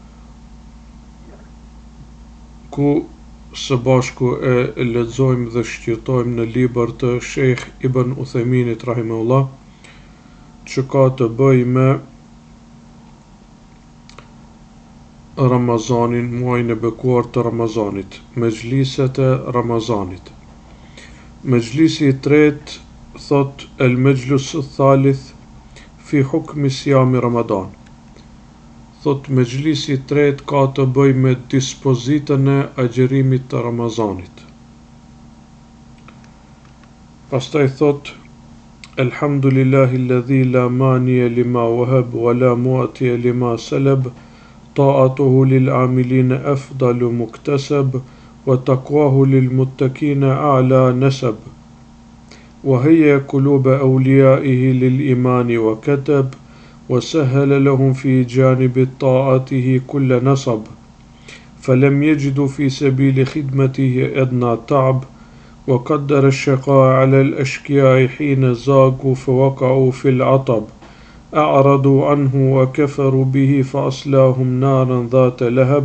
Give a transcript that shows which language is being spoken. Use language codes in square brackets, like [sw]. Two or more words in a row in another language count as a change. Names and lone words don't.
[sq] ku së bashku e lexojmë dhe shqyrtojmë në libër të Sheikh Ibn Uthayminit rahimahullah, që ka të bëjë me Ramazanin, muajin e bekuar të Ramazanit, mexhliset e Ramazanit. Mexhlisi i tretë thot [ar] المجلس الثالث في حكم صيام رمضان. [sq] Thot mexhlisi i tretë ka të bëjë me dispozitën e agjerimit të Ramazanit. Pastaj thot [ar] الحمد لله الذي لا مانع لما وهب ولا معطي لما سلب، طاعته للعاملين أفضل مكتسب، وتقواه للمتقين أعلى نسب، وهيأ قلوب أوليائه للإيمان وكتب, وسهل لهم في جانب طاعته كل نصب، فلم يجدوا في سبيل خدمته أدنى تعب، وقدر الشقاء على الأشقياء حين زاغوا فوقعوا في العطب، أعرضوا عنه وكفروا به فأصلاهم نارا ذات لهب،